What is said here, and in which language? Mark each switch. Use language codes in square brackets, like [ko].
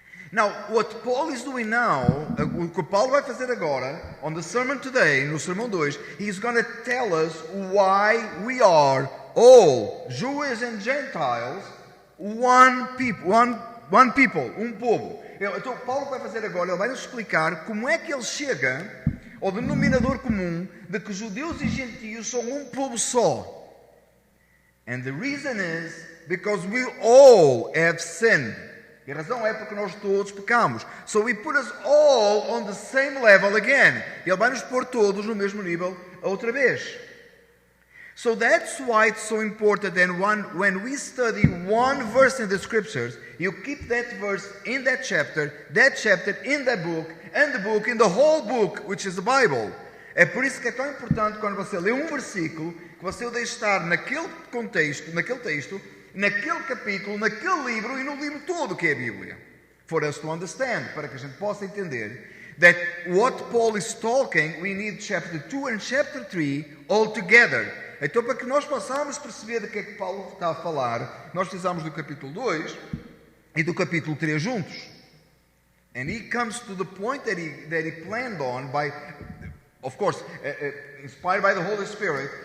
[en] Now, what Paul is doing now, [pt] o que Paulo vai fazer agora, [en] on the sermon today, [pt] no sermão 2, [en] he's going to tell us why we are all, Jews and Gentiles, one people, [pt] um povo. Então, Paulo vai fazer agora, ele vai nos explicar como é que ele chega ao denominador comum de que judeus e gentios são um povo só. [en] And the reason is because we all have sinned. [pt] E a razão é porque nós todos pecamos. [en] So he put us all on the same level again. [pt] Ele vai nos pôr todos no mesmo nível outra vez. [en] So that's why it's so important that when we study one verse in the scriptures, you keep that verse in that chapter in that book, and the book in the whole book, which is the Bible. [pt] É por isso que é tão importante quando você lê um versículo, que você o deixe estar naquele contexto, naquele texto, naquele capítulo, naquele livro e no livro todo que é a Bíblia. [en] For us to understand, [pt] para que a gente possa entender [en] that what Paul is talking, we need chapter 2 and chapter 3 all together. [pt] Então, para que nós possamos perceber de que é que Paulo está a falar, nós precisamos do capítulo 2 e do capítulo 3 juntos. [en] And he comes to the point that he planned on by, of course, inspired by the Holy Spirit.